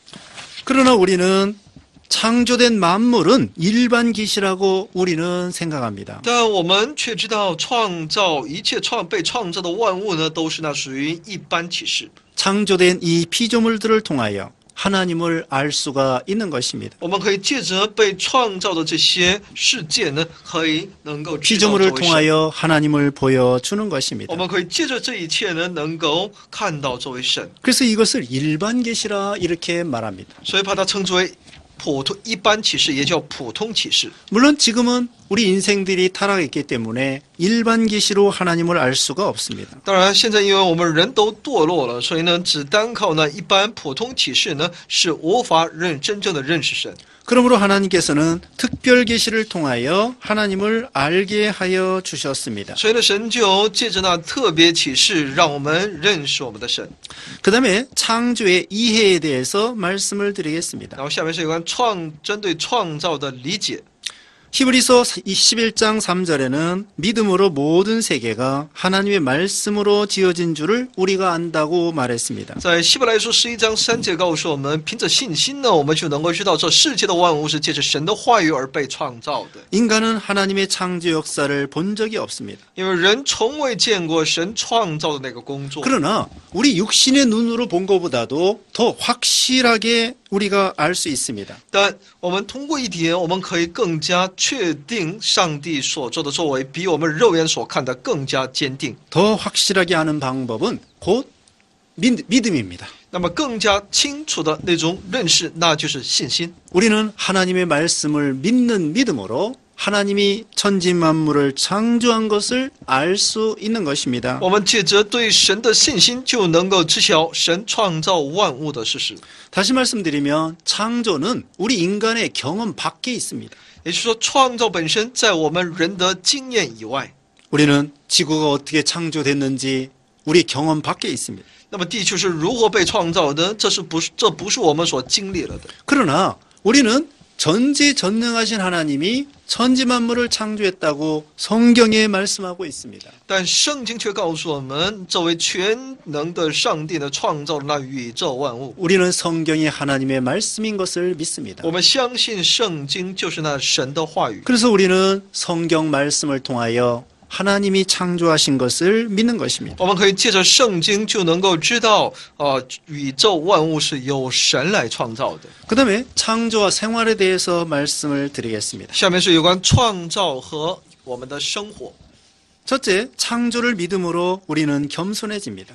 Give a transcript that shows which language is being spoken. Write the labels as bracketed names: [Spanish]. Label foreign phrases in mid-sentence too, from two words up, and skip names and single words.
[Korean] 그러나 우리는 창조된 만물은 일반 계시라고 우리는 생각합니다. [Chinese] 但我们却知道，创造一切被创造的万物呢，都是那属于一般启示。 [Korean] 창조된 이 피조물들을 통하여 하나님을 알 수가 있는 것입니다. [Chinese] 我们可以借着被创造的这些世界呢，能够知道这 [Korean] 피조물을 [Chinese] 位神。 [Korean] 통하여 하나님을 보여주는 것입니다. [Chinese] 我们可以借着这一切呢，能够看到这位神， [Korean] 그래서 이것을 일반 계시라 이렇게 말합니다. [Chinese] 所以把它称之为一般启示，也叫普通启示。 [Korean] 물론 지금은 우리 인생들이 타락했기 때문에 일반 계시로 하나님을 알 수가 없습니다. [Chinese] 当然，现在因为我们人都堕落了，所以呢，只单靠那一般普通启示呢，是无法真正的认识神。 [Korean] 그러므로 하나님께서는 특별 계시를 통하여 하나님을 알게 하여 주셨습니다. [Chinese] 所以呢，神就借着那特别启示，让我们认识我们的神。 [Korean] 그다음에 창조의 이해에 대해서 말씀을 드리겠습니다. [Chinese] 然后下面是有关针对创造的理解。 [Korean] 히브리서 11장 3절에는 믿음으로 모든 세계가 하나님의 말씀으로 지어진 줄을 우리가 안다고 말했습니다. [Chinese] 在希伯来书11章3节告诉我们，凭着信心呢，我们就能够知道这世界的万物是借着神的话语而被创造的。 [Korean] 인간은 하나님의 창조 역사를 본 적이 없습니다. [Chinese] 因为人从未见过神创造的那个工作。 [Korean] 그러나 우리 육신의 눈으로 본 것보다도 더 확실하게 우리가 알 수 있습니다. [Chinese] 但我们通过一点，我们可以更加确定上帝所做的作为比我们肉眼所看的更加坚定。 [Korean] 더 확실하게 아는 방법은 곧 믿음입니다. [Chinese] 那么更加清楚的那种认识，那就是信心。 [Korean] 우리는 하나님의 말씀을 믿는 믿음으로 하나님이 천지 만물을 창조한 것을 알 수 있는 것입니다. [Chinese] 我们借着对神的信心，就能够知晓神创造万物的事实。 [Korean] 다시 말씀드리면 창조는 우리 인간의 경험 밖에 있습니다. [Chinese] 也就是说，创造本身在我们人的经验以外。 [Korean] 우리는 지구가 어떻게 창조됐는지 우리 경험 밖에 있습니다. [Chinese] 那么地球是如何被创造的？这不是我们所经历了的。 [Korean] 그러나 우리는 전지전능하신 하나님이 천지 만물을 창조했다고 성경에 말씀하고 있습니다. [Chinese] 但圣经却告诉我们，这位全能的上帝呢，创造了那宇宙万物。 [Korean] 우리는 성경이 하나님의 말씀인 것을 믿습니다. [Chinese] 我们相信圣经就是那神的话语， [Korean] 그래서 우리는 성경 말씀을 통하여 하나님이 창조하신 것을 믿는 것입니다. [Chinese] 我们可以借着圣经就能够知道，宇宙万物是由神来创造的。 [Korean] 그다음에 창조와 생활에 대해서 말씀을 드리겠습니다. [Chinese] 下面是有关创造和我们的生活。 [Korean] 첫째, 창조를 믿음으로 우리는 겸손해집니다.